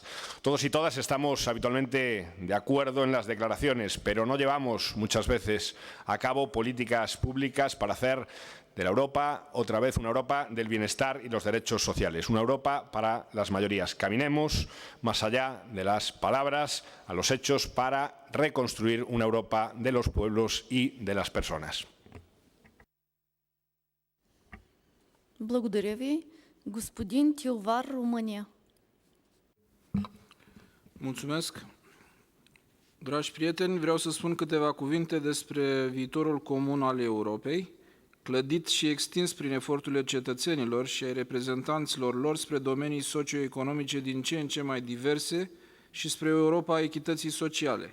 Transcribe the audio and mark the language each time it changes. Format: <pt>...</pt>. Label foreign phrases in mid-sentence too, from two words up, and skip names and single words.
<es>Todos y todas estamos habitualmente de acuerdo en las declaraciones, pero no llevamos muchas veces a cabo políticas públicas para hacer de la Europa otra vez una Europa del bienestar y los derechos sociales, una Europa para las mayorías. Caminemos más allá de las palabras a los hechos para reconstruir una Europa de los pueblos y de las personas.</es> <bg>Благодаря ви. Господин Тилвар, Румъния.</bg> <ro>Mulțumesc. Dragi prieteni, vreau să spun câteva cuvinte despre viitorul comun al Europei, clădit și extins prin eforturile cetățenilor și ai reprezentanților lor spre domenii socioeconomice din ce în ce mai diverse și spre Europa a echității sociale.</ro>